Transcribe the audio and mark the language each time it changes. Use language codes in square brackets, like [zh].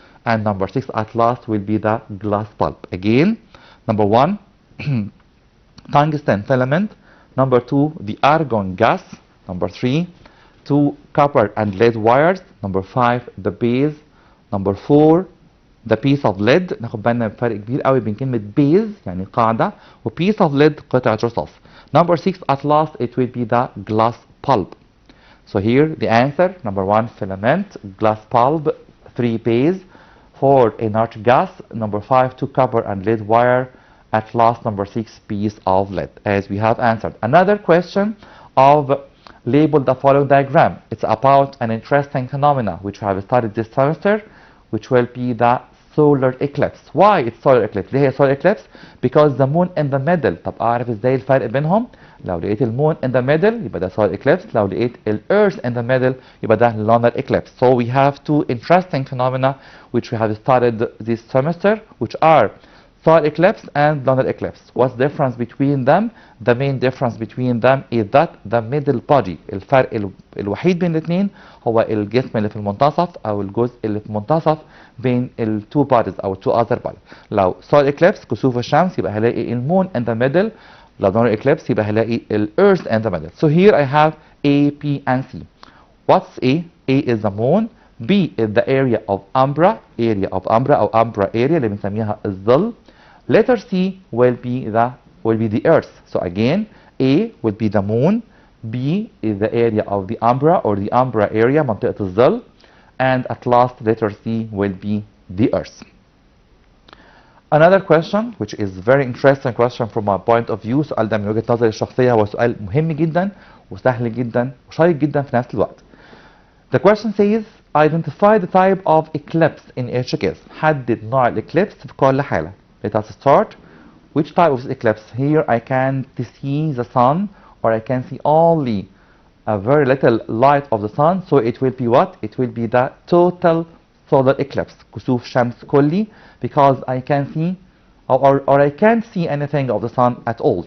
[en] And number 6 at last will be the glass bulb. Again, number 1 tungsten filament. Number 2 the argon gas. Number 3 two copper and lead wires. Number 5 the base. Number 4 the piece of lead. [ar] ناخد بالنا بفرق كبير قوي بين كلمة base يعني قاعدة و piece of lead قطعة رصاص. [en] Number 6 at last it will be the glass bulb. So here the answer: number 1 filament, glass bulb, 3 base, 4 inert gas, number 5 two copper and lead wire, at last number 6 piece of lead, as we have answered. Another question of label the following diagram. It's about an interesting phenomena which we have studied this semester, which will be the solar eclipse. Why it's solar eclipse؟ [ar] ليه هي [en] solar eclipse؟ Because the moon in the middle. [ar] طب اعرف ازاي الفرق بينهم؟ لو لقيت المون in the middle يبقى ده solar eclipse، لو لقيت earth in the middle يبقى ده lunar eclipse. [en] So we have two interesting phenomena which we have studied this semester, which are solar eclipse and lunar eclipse. What's the difference between them? The main difference between them is that the middle body. [ar] الفرق الوحيد بين الاثنين هو الجسم اللي في المنتصف او الجزء اللي في المنتصف بين ال two bodies او two other bodies. لو solar eclipse كسوف الشمس يبقى هلاقي المون in the middle. لو lunar eclipse يبقى هلاقي ال earth in the middle. [en] So here I have A, B and C. What's A? A is the moon. B is the area of umbra. area of umbra او umbra area [ar] اللي بنسميها الظل. [en] Letter C will be the earth. So again, A will be the moon, B is the area of the umbra or the umbra area, [ar] منطقة الظل, [en] and at last letter C will be the earth. Another question which is very interesting question from my point of view، [ar] سؤال ده من وجهة نظري الشخصية هو سؤال مهم جدا وسهل جدا وشيق جدا في نفس الوقت. [en] The question says identify the type of eclipse in each case. [ar] حدد نوع الإكليبس في كل حالة. [en] Let us start. Which type of eclipse? Here I can see the sun, or I can see only a very little light of the sun, so it will be what? It will be the total solar eclipse. [ar] كسوف شمس كلي, [en] because I can see or I can't see anything of the sun at all.